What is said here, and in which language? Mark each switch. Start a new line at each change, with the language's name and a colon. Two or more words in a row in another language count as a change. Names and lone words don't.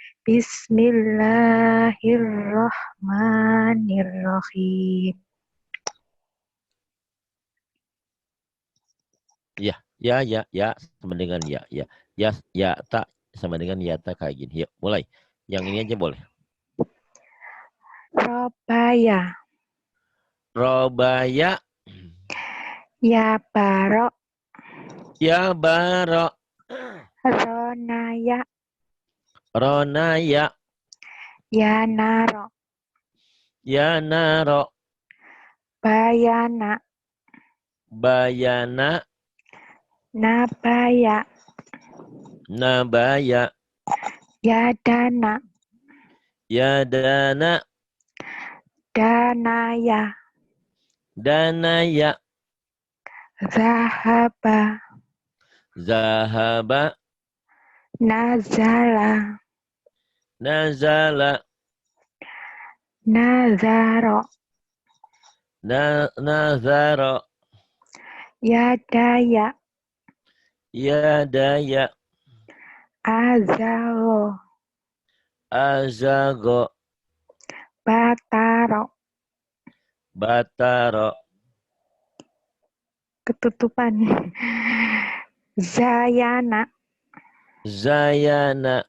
Arabic: Bismillahirrahmanirrahim.
Indonesian: Ya, ya, sama dengan ya, tak sama dengan ya, tak kayak gini. Yuk, mulai. Yang ini aja boleh. Robaya, Robaya, ya barok, ya barok. ronaya, Ronaya, ya naro, ya naro. bayana, Bayana, nabaya, nabaya. ya dana, Ya dana, danaya, danaya. zahaba, Zahaba, nazala, nazala. nazaro, Nazara. ya daya, Ya daya. azaro, Azago, bataro, bataro. ketutupan, zayana, Zayana,